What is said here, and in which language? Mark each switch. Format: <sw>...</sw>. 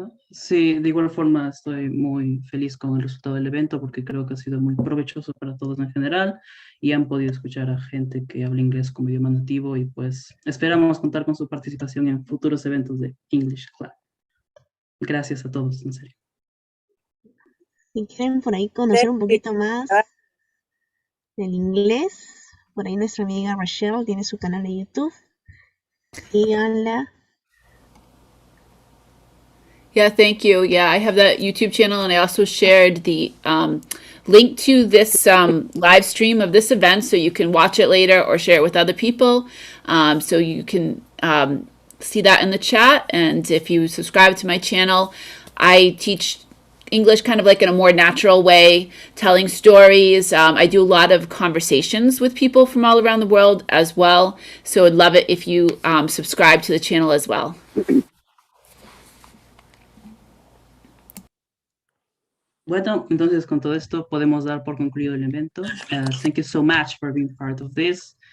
<es>Sí, de igual forma estoy muy feliz con el resultado del evento porque creo que ha sido muy provechoso para todos en general y han podido escuchar a gente que habla inglés como idioma nativo y pues esperamos contar con su participación en futuros eventos de English Club. Gracias a todos, en serio. Si quieren por ahí conocer un poquito más del inglés, por ahí nuestra amiga Rachel tiene su canal de YouTube. Síganla.</es> <en>Yeah, thank you. Yeah, I have that YouTube channel, and I also shared the link to this live stream of this event so you can watch it later or share it with other people. So you can see that in the chat. And if you subscribe to my channel, I teach English kind of like in a more natural way, telling stories. I do a lot of conversations with people from all around the world as well. So I'd love it if you subscribe to the channel as well.</en> <es>Bueno, entonces con todo esto podemos dar por concluido el evento.</es> <en>Thank you so much for being part of this.</en>